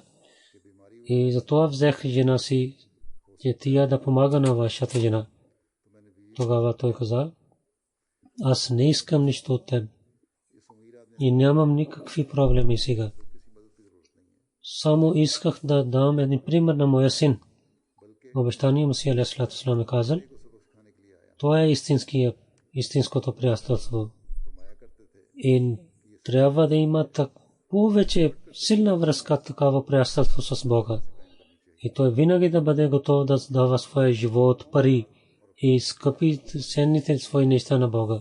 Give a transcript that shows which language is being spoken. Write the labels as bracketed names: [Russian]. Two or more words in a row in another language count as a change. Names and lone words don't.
[Bulgarian] И затова взех жена си, че тя да помага на вашата жена. Тогава той каза, аз не искам нищо от теб. И нямам никакви проблеми сега. Само исках да дам един пример на моя син. Обещание Масия [Arabic] عليه الصلاة والسلام [Bulgarian] е казал, това е истинското приятелство. И трябва да има повече силна връзка, такава приятелство с Бога. И той винаги да бъде готов да дава своя живот, пари и скъпи ценните свои неща на Бога.